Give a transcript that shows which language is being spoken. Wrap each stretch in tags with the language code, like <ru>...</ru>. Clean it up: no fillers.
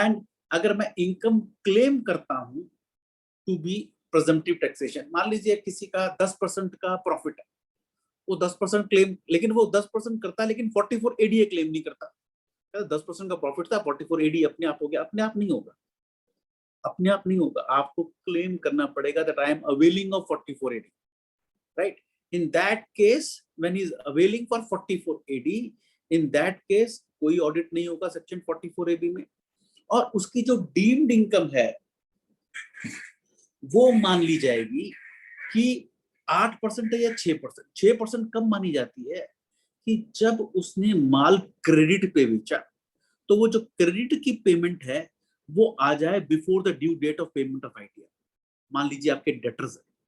<hi>And अगर मैं income claim करता हूं टू बी प्रेजम्पटिव टैक्सेशन, मान लीजिए किसी का 10% का प्रॉफिट है, वो 10% क्लेम, लेकिन वो 10% करता है लेकिन 44 ADA क्लेम नहीं करता. 10% का प्रॉफिट था, 44 ADA अपने आप हो गया. अपने आप नहीं होगा, अपने आप नहीं होगा. आपको क्लेम करना पड़ेगा</hi> <en>that I am availing of 44 AD.</en> <hi>right.</hi> <en>In that case, when he is availing for 44 AD, in that case</en> <hi>कोई ऑडिट नहीं होगा सेक्शन 44 AB में. और उसकी जो डीम्ड इनकम है वो मान ली जाएगी कि 8% या 6%. 6% कम मानी जाती है कि जब उसने माल क्रेडिट पे बेचा तो वो जो क्रेडिट की पेमेंट है वो आ जाए</hi> <en>Before the due date of payment of ITR.</en> <hi>मान लीजिए आपके डेटर्स है,</hi>